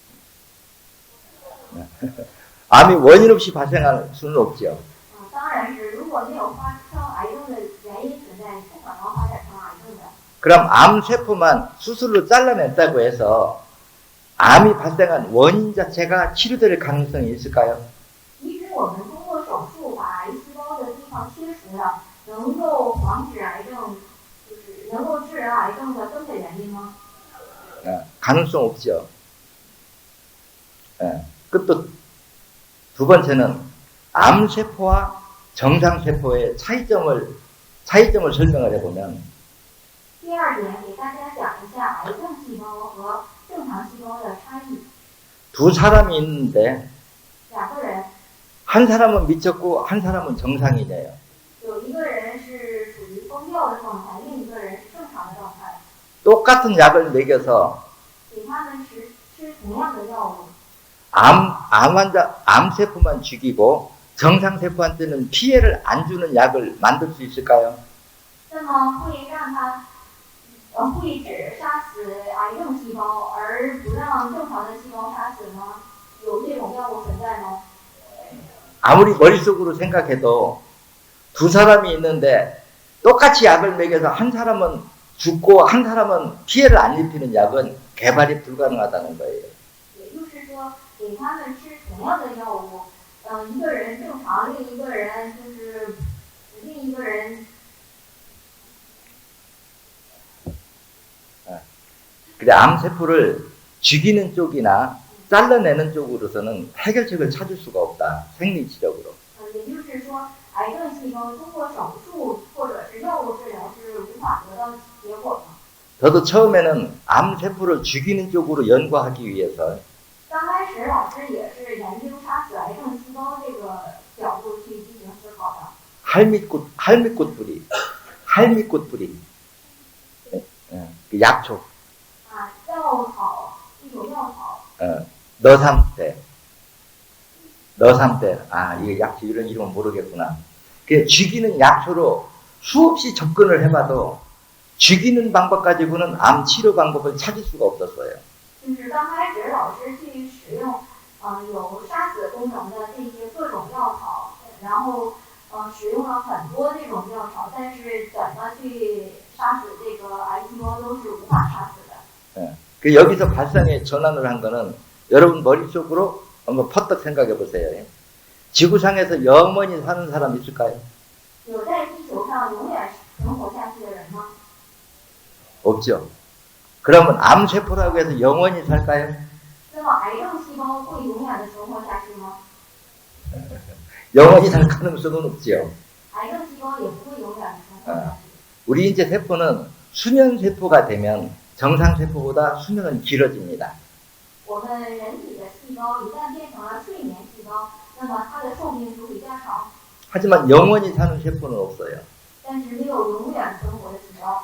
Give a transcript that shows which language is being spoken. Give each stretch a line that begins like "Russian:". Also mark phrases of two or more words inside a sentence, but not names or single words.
Korean: 암이 원인 없이 발생할 수는 없죠.
Chinese: 当然是，如果没有发生癌症的原因存在，不可能发展成癌症的。
Korean: 그럼 암 세포만 수술로 잘라냈다고 해서 암이 발생한 원인 자체가 치료될 가능성이 있을까요?
Chinese: 即使我们通过手术把癌细胞的地方切除了，能够防止癌症，就是能够治疗癌症的根本原因吗？
Korean: 가능성 없죠. 또 두 번째는 암 세포와 정상 세포의 차이점을 설명을 해보면
Chinese: 第二点，给大家讲一下癌症细胞和正常细胞的差异。
Korean: 두 사람이 있는데
Chinese: 两个人，
Korean: 한 사람은 미쳤고 한 사람은 정상이래요.
Chinese: 有一个人是属于疯掉的状态，另一个人是正常的状态。
Korean: 똑같은 약을 먹여서
Chinese: 给他们吃同样的药物，
Korean: 암 세포만 죽이고 정상 세포한테는 피해를 안 주는 약을 만들 수 있을까요?
Chinese: 那么会让它会只杀死癌症细胞，而不让正常的细胞杀死吗？有这种药物存在吗？
Korean: 아무리 머릿속으로 생각해도 두 사람이 있는데 똑같이 약을 먹여서 한 사람은 죽고 한 사람은 피해를 안 입히는 약은 개발이 불가능하다는 거예요.
Chinese: 也就是说，给他们吃同样的药物，一个人正常，另一个人
Korean: 그래 암 세포를 죽이는 쪽이나 잘라내는 쪽으로서는 해결책을 찾을 수가 없다. 생리치료로.
Chinese: 也就是说，癌症细胞通过手术或者是药物治疗是无法得到结果的。
Korean: 저도 처음에는 암 세포를 죽이는 쪽으로 연구하기 위해서
Chinese: 刚开始老师也是研究杀死癌症细胞这个角度去进行思考的。
Korean: 할미꽃 뿌리, 그 약초,
Chinese: 药草，一种药草，
Korean: 너삼대, 너삼대. 아, 이게 약초 이런 이름은 모르겠구나. 그 죽이는 약초로 수없이 접근을 해봐도 죽이는 방법 가지고는 암 치료 방법을 찾을 수가 없었어요.
Chinese: 就是刚开始老师去使用，有杀死功能的这些各种药草，然后使用了很多这种药草，但是怎么去杀死这个癌细胞都是无法杀死的。
Korean: 예. 그 여기서 발상의 전환을 한 거는 여러분 머릿속으로 한번 퍼뜩 생각해 보세요. 지구상에서 영원히 사는 사람 있을까요?
Chinese: 有在地球上永远存活下去的人吗？
Korean: 없죠. 그러면 암세포라고 해서 영원히 살까요?
Chinese: 那么癌症细胞会永远的存活下去吗？
Korean: 영원히 살 가능성은 없죠.
Chinese: 癌症细胞也不会永远的存活下去。
Korean: 우리 인체 세포는 수면세포가 되면 정상세포보다 수명은 길어집니다.
Chinese: 我们人体的细胞一旦变成了睡眠细胞，那么它的寿命就会加长。
Korean: 하지만 영원히 사는 세포는 없어요.
Chinese: 但是没有永远存活的细胞。